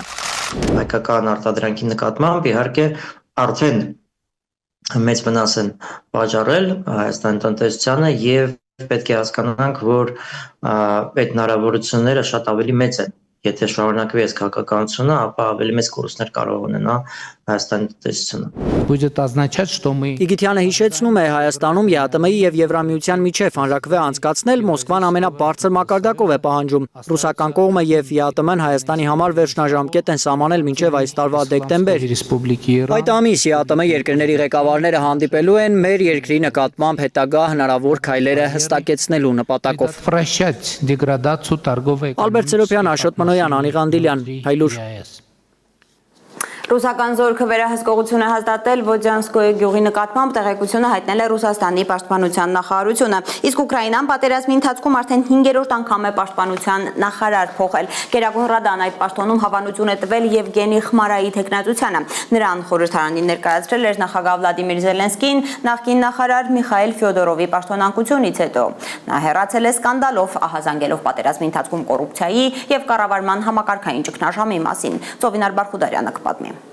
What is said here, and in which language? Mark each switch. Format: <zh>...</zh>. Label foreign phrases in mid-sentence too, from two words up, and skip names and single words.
<hy>Հայկական արտադրանքի նկատմամբ իհարկե արդեն մեծ վնաս են պատճառել Հայաստանի տնտեսությանը եւ պետք է հասկանանք, որ այդ հնարավորությունները շատ ավելի մեծ են։ Եթե շարունակվի այս քաղաքականությունը, ապա ավելի մեծ կորուստներ կարող ունենա Հայաստանի տնտեսությունը։</hy> <ru>Будет означать, что мы</ru> <hy>Իգիթյանը հիշեցնում է Հայաստանում ԵԱՏՄ-ի եւ Եվրամիության միջև հանրակրվե անցկացնել Մոսկվան ամենաբարձր մակարդակով է պահանջում։ Ռուսական կողմը եւ ԵԱՏՄ-ն Հայաստանի համար վերջնաժամկետ են սահմանել մինչեւ այս տարվա դեկտեմբեր։ Այդ ամիս ԵԱՏՄ երկրների ղեկավարները հանդիպելու են մեր երկրի նկատմամբ հետագա հնարավոր քայլերը հստակեցնելու նպատակով։</hy> <ru>прощать деградацию торговой</ru> <hy>Ալբերտ Սերոբյան, Աշոտ Մնոյան, Անի Ղանդիլյան, Հայլուր։ Ռուսական զորքը վերահսկողություն է հաստատել Ոջանսկոյի գյուղի նկատմամբ տեղեկությունը հայտնել է Ռուսաստանի պաշտպանության նախարարությունը։ Իսկ Ուկրաինան պատերազմի ընթացքում արդեն 5-րդ անգամ է պաշտպանության նախարար փոխել։ Գերագույն ռադան այդ պաշտոնում հավանություն է տվել Եվգենի Խմարայի թեկնածությանը։ Նրան խորհրդարանին ներկայացրել էր նախագահ Վլադիմիր Զելենսկին նախկին նախարար Միխայել Ֆյոդորովի պաշտոնանկությունից հետո։ Նա հեռացել է սկանդալով, ահազանգելով պատերազմի ընթացքում կոռուպցիայի եւ կառավարման համակարգային ճգնաժամի մասին։ Ծովինար Բարխուդարյանը կպատմի։</hy>